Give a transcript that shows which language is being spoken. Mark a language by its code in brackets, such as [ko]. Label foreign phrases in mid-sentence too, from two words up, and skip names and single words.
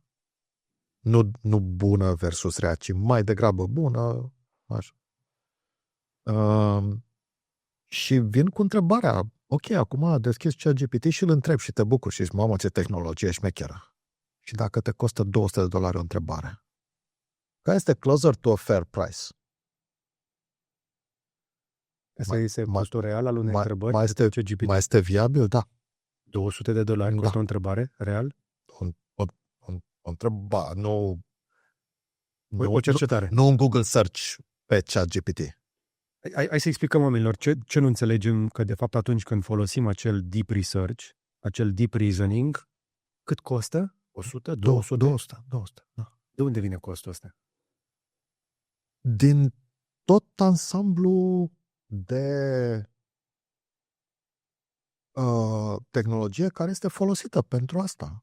[ro] Nu bună versus rea, ci mai degrabă bună. Așa. Și vin cu întrebarea. Ok, acum deschizi ChatGPT și îl întrebi și te bucuri și zici, mamă, ce tehnologie șmecheră. Și dacă te costă $200 o întrebare, care este [en] closer to a fair price? [ro] Asta este costul real al unei întrebări? Mai este viabil? Da. $200 costă o întrebare real? O întrebare, nu o cercetare. Nu un Google Search pe ChatGPT. Hai să explicăm oamenilor ce nu înțelegem, că de fapt atunci când folosim acel [en] deep research, [ro] acel [en] deep reasoning, [ro] cât costă? 100? 200? 200, da. De unde vine costul ăsta? Din tot ansamblu de tehnologie care este folosită pentru asta.